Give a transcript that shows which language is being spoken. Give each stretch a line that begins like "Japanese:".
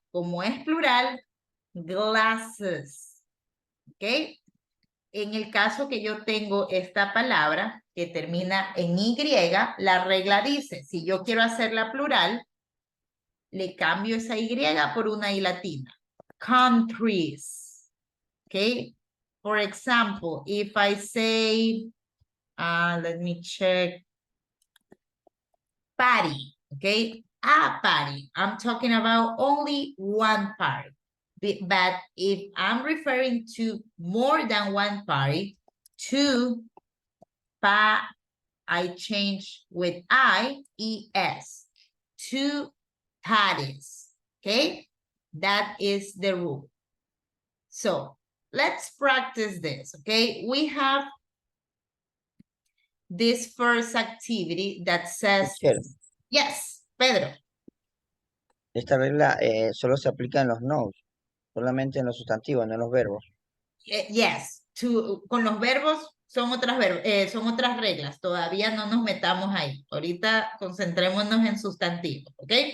Spanish: Como es plural, glasses. ¿Ok? En el caso que yo tengo esta palabra que termina en Y, la regla dice, si yo quiero hacerla plural, le cambio esa Y por una I latina.
English: Countries. Okay? For example, if I say, let me check, party, okay? A party. I'm talking about only one party. But if I'm referring to more than one party, two, I change with I-E-S. Two parties, okay? That is the rule. So let's practice this, okay? We have this first activity that says, Teacher, yes, Pedro.
Spanish: esta regla solo se aplica en los nouns, solamente en los sustantivos, no en los verbos. Yes, con los verbos son otras reglas. Todavía no nos metamos ahí. Ahorita concentrémonos en sustantivos, ¿ok?